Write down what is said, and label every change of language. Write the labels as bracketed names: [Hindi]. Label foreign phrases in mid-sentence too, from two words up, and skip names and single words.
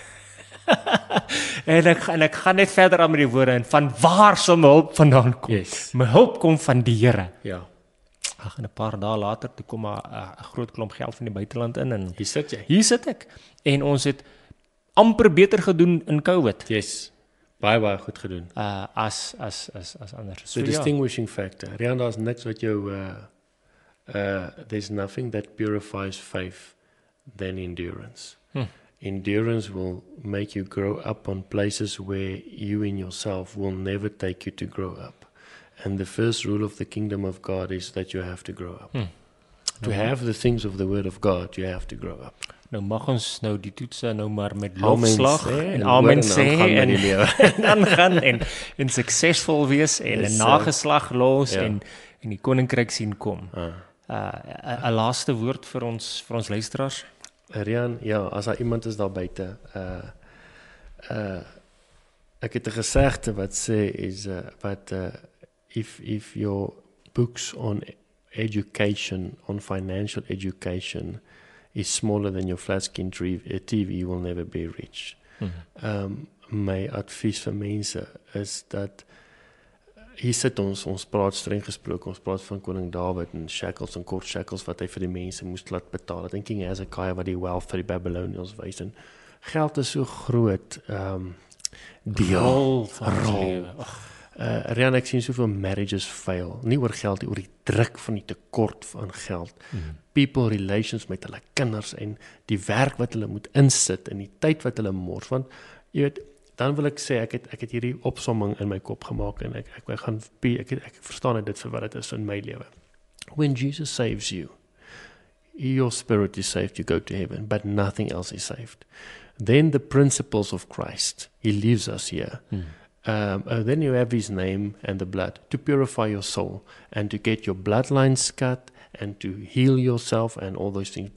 [Afrikaans] en ek gaan net verder aan met die woorde en van waar sal my hulp vandaan kom? Yes. My hulp kom van die Here. Ja. Ag, en 'n paar dae later toe kom 'n groot klomp geld van die buiteland in en Hier sit jy. hier sit ek. En ons het amper beter gedoen in COVID. Yes. Baie goed gedoen. As anders. [English] The distinguishing factor. Rian, [Afrikaans] daar's niks wat jou [English] there's nothing that purifies faith than endurance. Endurance will make you grow up on places where you in yourself will never take you to grow up. And the first rule of the kingdom of God is that you have to grow up. To have the things of the word of God, you have to grow up. [Afrikaans] Nou mag ons nou die toetse nou maar met Amen lofslag sê, en en amen hoor en sê aangaan met en die lewe. en aangaan en suksesvol wees en 'n Yes, nageslag los ja. en die koninkryk sien kom. 'n laaste woord vir ons luisteraars. [English] Rian, [Afrikaans] ja, as daar iemand is daar buite, ek het 'n gesegde wat sê is [English] if your books on education, on financial education is smaller than your flat screen TV, you will never be rich. [Afrikaans] My advies vir mense is dat hier sit ons praat streng gesproke, ons praat van koning Dawid en shackles en kort shackles wat hy vir die mense moes laat betaal. Ek dink King Hezekiah wat die wealth vir die Babylonians wys en geld is so groot deel van ons lewe. Rian, ek sien soveel marriages fail, nie oor geld nie, oor die druk van die tekort van geld. [English] People relations [Afrikaans] met hulle kinders en die werk wat hulle moet insit en die tyd wat hulle mors, want jy weet, dan wil ek sê, ek het hierdie opsomming in my kop gemaak en ek verstaan dit vir wat dit is in my lewe. [English] When Jesus saves you, your spirit is saved, you go to heaven, but nothing else is saved. Then the principles of Christ, He leaves us here. Then you have His name and the blood to purify your soul and to get your bloodlines cut and to heal yourself and all those things.